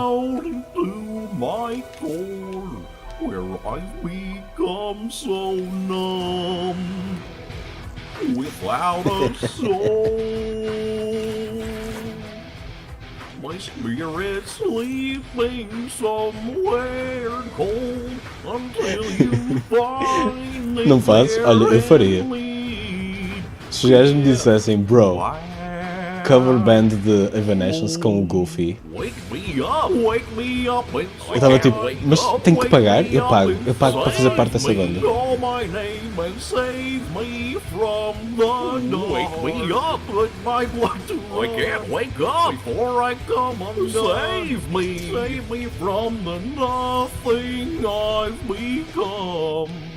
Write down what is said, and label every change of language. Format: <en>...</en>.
<en>out into my core, where I've become so numb, without a soul. My spirit's sleeping somewhere cold until you find me.</en> <pt>Não faço? Olha, eu faria. Se os gajos me dissessem, bro, cover band de Evanescence com o Goofy.</pt> <en>Wake me up,</en> <pt>Eu estava tipo, mas tenho que pagar? Eu pago para fazer parte dessa banda.</pt> <en>Call my name and save me from the dark. Wake me up, put my blood to I can't wake up before I come undone. Save me from the nothing I've become.</en>